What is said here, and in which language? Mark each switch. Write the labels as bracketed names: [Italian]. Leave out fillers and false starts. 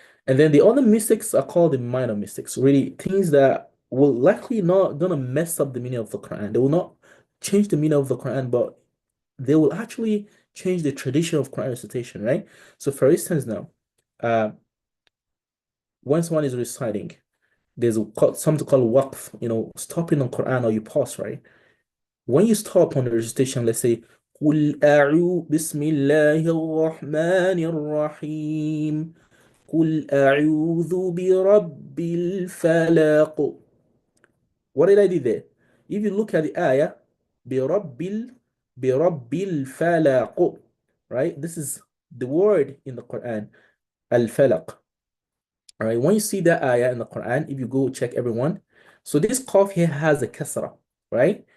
[English] And then the other mistakes are called the minor mistakes, really things that will likely not gonna mess up the meaning of the Quran. They will not change the meaning of the Quran, but they will actually change the tradition of Quran recitation, right? So for instance now, uh, when someone is reciting, there's something called waqf, stopping on Quran or you pause, right? [Arabic] When you stop on the recitation, let's say, قُلْ أَعُوذُ بِسْمِ اللَّهِ الرَّحْمَنِ الرَّحِيمِ قُلْ أَعُوذُ بِرَبِّ الْفَلَقِ. [English] What did I do there? If you look at the ayah, بِرَبِّ الْفَلَقِ, right? This is the word in the Quran, al-falaq. All right, when you see that ayah in the Quran, if you go check everyone, so this qaf here has a kasra, right?